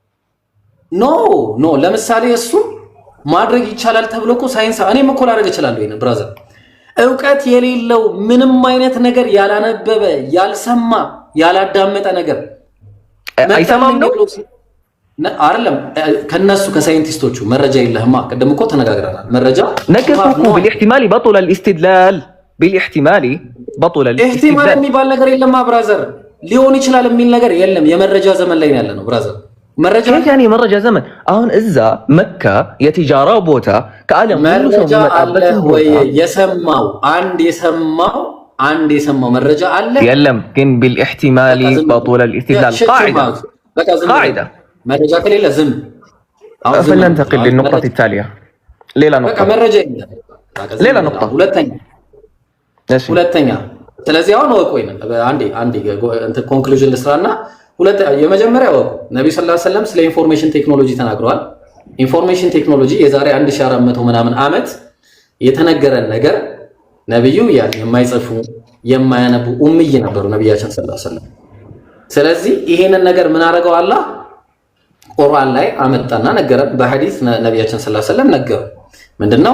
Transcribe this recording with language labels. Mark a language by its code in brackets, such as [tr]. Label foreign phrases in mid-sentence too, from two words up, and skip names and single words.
[am] ኖ ለምሳሌ እሱ ማድረግ ይቻላል ተብሎ እኮ ሳይንስ እኔም እኮ ላደርግ እችላለሁ። ይሄን ብራዘር ዕውቀት የሌለው ምንም አይነት ነገር ያላነበበ ያልሰማ ያላዳመጠ ነገር አይሰማም ነው አይደለም። ከነሱ ከሳይንቲስቶቹ መረጃ የለህማ። ቀደም እኮ ተነጋግረናል። መረጃ [ar] ነገርኩ بالاحتمال بطل الاستدلال بالاحتمال بطل [am] الاستدلال የሚባል ነገር የለማ ብራዘር። ሊሆን ይችላል የሚል ነገር የለም። የመረጃ ዘመን ላይ ያለ ነው ብራዘር። መረጃ يعني መረጃ ዘመን አሁን እዛ መካ የቲጃራ ቦታ ከዓለም ሁሉ ሰው መጣበት ወይ የሰማው አንድ የሰማው መረጃ አለ የለም። ግን [ar] بالاحتمال بطل الاستدلال قاعده [am] መረጃ ከሌለ ዝም። [ar] فلننتقل للنقطة التالية. [am] ሌላ ነጥብ በቃ መረጃ የለም። ሌላ ነጥብ ሁለተኛ ስለዚህ አሁን ወቆይ ነው አንዴ ኮንክሉዥን ልስራና የመጀመሪያ ወቁ ነብዩ [ar] صلى الله عليه وسلم [am] ስለ [en] information technology [am] ተናግረዋል። [en] information technology [am] የዛሬ 1400 ምናምን ዓመት የተነገረን ነገር ነብዩ የማይጽፉ የማያነቡ ኡምይ ነበሩ ነብያችን [ar] صلى الله عليه وسلم። [am] ስለዚህ ይሄንን ነገር ምን አደረገው አላህ ቁርአን ላይ አመጣና ነገረን። በሐዲስ ነብያችን [ar] صلى الله عليه وسلم [am] ነገሩ ምንድነው?